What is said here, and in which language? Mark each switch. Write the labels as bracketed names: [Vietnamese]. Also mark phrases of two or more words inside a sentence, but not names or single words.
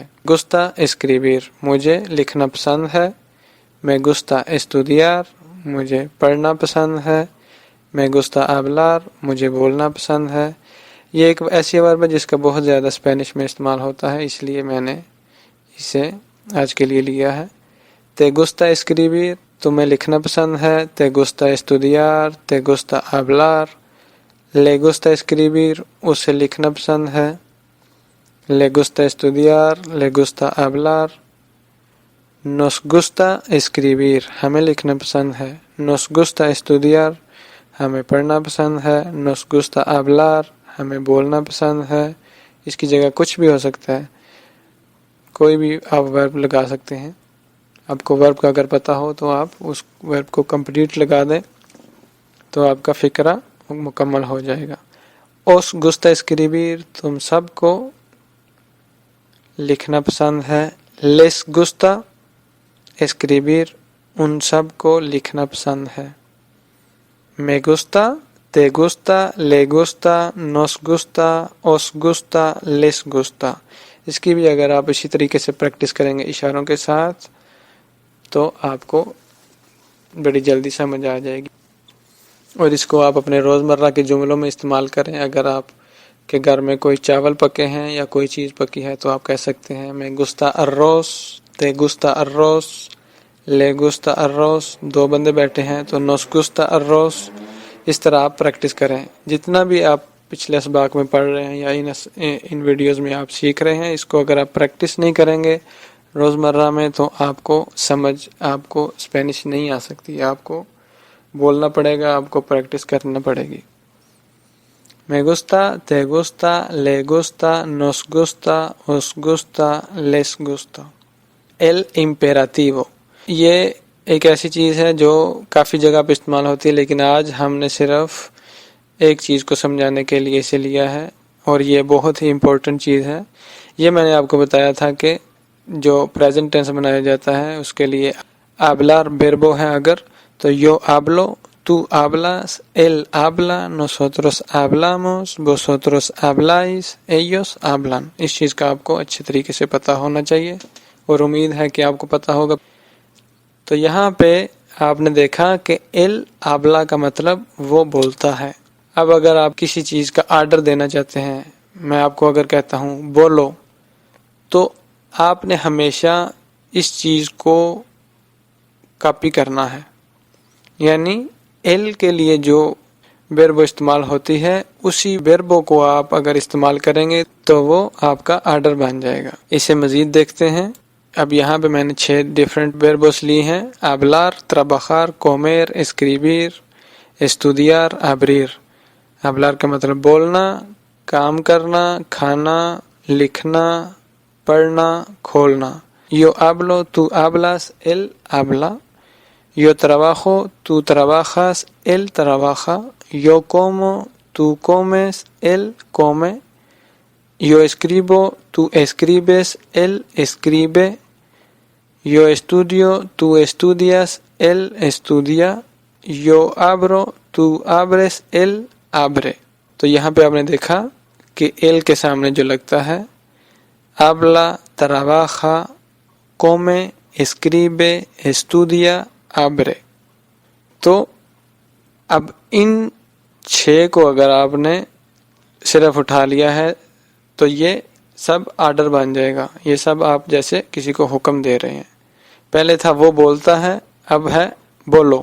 [Spanish] gusta escribir, [Urdu] مجھے لکھنا پسند ہے۔ [Spanish] me gusta estudiar, [Urdu] مجھے پڑھنا پسند ہے۔ [Spanish] me gusta hablar, [Urdu] مجھے بولنا پسند ہے۔ یہ ایک ایسی ورب ہے جس کا بہت زیادہ اسپینش میں استعمال ہوتا ہے، اس لیے میں نے اسے آج کے لیے لیا ہے۔ [Spanish] te gusta escribir، [Urdu] تمہیں لکھنا پسند ہے۔ [Spanish] te gusta estudiar، te gusta hablar۔ le gusta escribir، [Urdu] اسے لکھنا پسند ہے۔ [Spanish] le gusta estudiar، le gusta hablar۔ nos gusta escribir، [Urdu] ہمیں لکھنا پسند ہے۔ [Spanish] nos gusta estudiar، [Urdu] ہمیں پڑھنا پسند ہے۔ [Spanish] nos gusta hablar، [Urdu] ہمیں بولنا پسند ہے۔ اس کی جگہ کچھ بھی ہو سکتا ہے، کوئی بھی آپ ورب لگا سکتے ہیں۔ آپ کو ورب کا اگر پتہ ہو تو آپ اس ورب کو کمپلیٹ لگا دیں تو آپ کا فقرہ مکمل ہو جائے گا۔ [Spanish] os gusta escribir، [Urdu] تم سب کو لکھنا پسند ہے۔ [Spanish] les gusta escribir، [Urdu] ان سب کو لکھنا پسند ہے۔ [Spanish] me gusta، te gusta، le gusta، nos gusta، os gusta، les gusta۔ [Urdu] اس کی بھی اگر آپ اسی طریقے سے پریکٹس کریں گے اشاروں کے ساتھ تو آپ کو بڑی جلدی سمجھ آ جائے گی، اور اس کو آپ اپنے روزمرہ کے جملوں میں استعمال کریں۔ اگر آپ کے گھر میں کوئی چاول پکے ہیں یا کوئی چیز پکی ہے تو آپ کہہ سکتے ہیں [Spanish] me gusta arroz، te gusta arroz، le gusta arroz۔ [Urdu] 2 بندے بیٹھے ہیں تو [Spanish] nos gusta arroz۔ [Urdu] اس طرح آپ پریکٹس کریں۔ جتنا بھی آپ پچھلے اسباق میں پڑھ رہے ہیں یا ان ویڈیوز میں آپ سیکھ رہے ہیں، اس کو اگر آپ پریکٹس نہیں کریں گے روزمرہ میں تو آپ کو اسپینش نہیں آ سکتی، آپ کو بولنا پڑے گا، آپ کو پریکٹس کرنا پڑے گی۔ [Spanish] me gusta، te gusta، le gusta، nos gusta، os gusta، les gusta۔ el imperativo، [Urdu] یہ ایک ایسی چیز ہے جو کافی جگہ پہ استعمال ہوتی ہے، لیکن آج ہم نے صرف ایک چیز کو سمجھانے کے لیے اسے لیا ہے، اور یہ بہت ہی امپورٹنٹ چیز ہے۔ یہ میں نے آپ کو بتایا تھا کہ جو [English] present tense [Urdu] بنایا جاتا ہے اس کے لیے [Spanish] hablar verbo [Urdu] ہے اگر، تو [Spanish] yo hablo, tú hablas, él habla, nosotros hablamos, vosotros habláis, ellos hablan۔ [Urdu] اس چیز کا آپ کو اچھے طریقے سے پتہ ہونا چاہیے، اور امید ہے کہ آپ کو پتہ ہوگا۔ تو یہاں پہ آپ نے دیکھا کہ [Spanish] él habla [Urdu] کا مطلب وہ بولتا ہے۔ اب اگر آپ کسی چیز کا آرڈر دینا چاہتے ہیں، میں آپ کو اگر کہتا ہوں بولو، تو آپ نے ہمیشہ اس چیز کو کاپی کرنا ہے، یعنی ایل کے لیے جو وربو استعمال ہوتی ہے اسی وربو کو آپ اگر استعمال کریں گے تو وہ آپ کا آرڈر بن جائے گا۔ اسے مزید دیکھتے ہیں۔ اب یہاں پہ میں نے 6 ڈیفرنٹ وربوس لی ہیں: [Spanish] hablar, trabajar, comer, escribir, estudiar, abrir۔ [Urdu] hablar کا مطلب بولنا، کام کرنا، کھانا، لکھنا، پڑھنا، کھولنا۔ [Spanish] yo hablo, tú hablas, él habla۔ yo trabajo, tú trabajas, él trabaja۔ yo como, tú comes, él come۔ yo escribo, tú escribes, él escribe۔ yo estudio, tú estudias, él estudia۔ yo abro, tú abres, él abre۔ [Urdu] تو یہاں پہ آپ نے دیکھا کہ él کے سامنے جو لگتا ہے [Spanish] habla, trabaja, come, escribe, estudia, abre۔ [Urdu] تو اب ان 6 کو اگر آپ نے صرف اٹھا لیا ہے تو یہ سب آرڈر بن جائے گا۔ یہ سب آپ جیسے کسی کو حکم دے رہے ہیں۔ پہلے تھا وہ بولتا ہے، اب ہے بولو۔